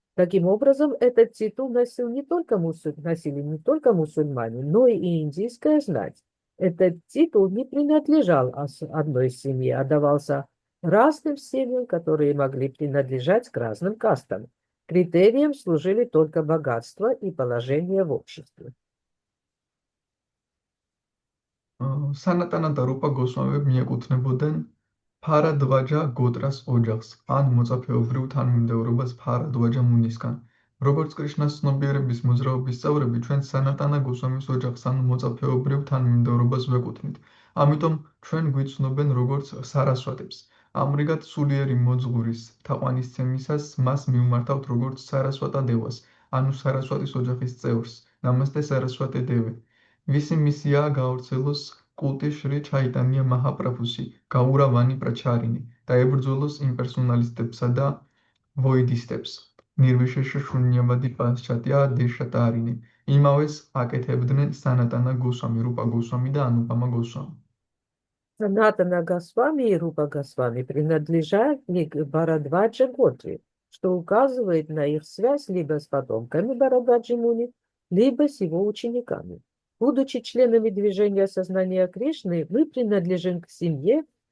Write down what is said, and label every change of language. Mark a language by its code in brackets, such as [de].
[ru] Таким образом, этот титул носили не только мусульмане, но и индийская знать. Этот титул не принадлежал одной семье, а давался разным семьям, которые могли принадлежать к разным кастам. Критерием служили только богатство и положение в обществе. [ka] სანატანა და რუპა გოსვამები მიეკუთვნებოდნენ ფარადვაჯა გოტრას ოჯახს, ან მოწაფეობრივ თანმიმდევრობას ფარადვაჯა მუნისგან. როგორც კრიშნას ცნობიერების მოძრაობის წევრები, ჩვენ სანატანა გოსვამის ოჯახს, ან მოწაფეობრივ თანმიმდევრობას ვეკუთვნით. ამიტომ ჩვენ გვიცნობენ როგორც სარასვატებს. ამრიგად, სულიერი მოძღურის თაყვანისცემისას მას მივმართავთ როგორც სარასვატა დევას, ანუ სარასვატის ოჯახის წევრს, [sa] ნამასტე სარასვატე დევე. [ka] ვისი მისიაა გაავრცელოს კულტი შრი ჩაიტანია მაჰაპრაბჰუსი, გაურავანი პრაჩარინი და ებრძოლოს იმპერსონალისტებსა და ვოიდისტებს. [sa] ნირვიშეშა შუნიავადი პასჩატია დეშატარინი. [ka] იმავეს აკეთებდნენ სანატანა გოსვამი, რუპა госвами და ანუპამა госвами. [ru] Санатана Госвами и Рупа Госвами принадлежали к Бхарадваджа Готре, что указывает на их связь либо с потомками Бхарадваджи Муни, либо с его учениками. Будучи членами движения сознания Кришны, мы принадлежим к семье,